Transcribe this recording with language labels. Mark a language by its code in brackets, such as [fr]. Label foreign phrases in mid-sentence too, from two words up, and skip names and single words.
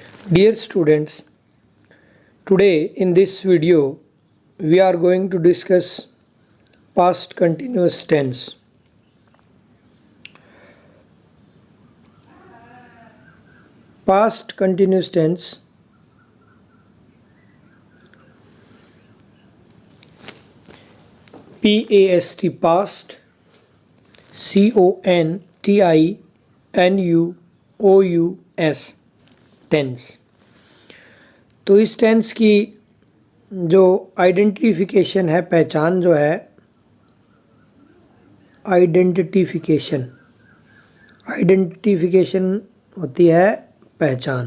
[en] Dear students, today in this video we are going to discuss past continuous tense. Past continuous tense PAST past CONTINUOUS टेंस। [hi] तो इस टेंस की जो आइडेंटिफिकेशन है, पहचान जो है, आइडेंटिफिकेशन होती है पहचान।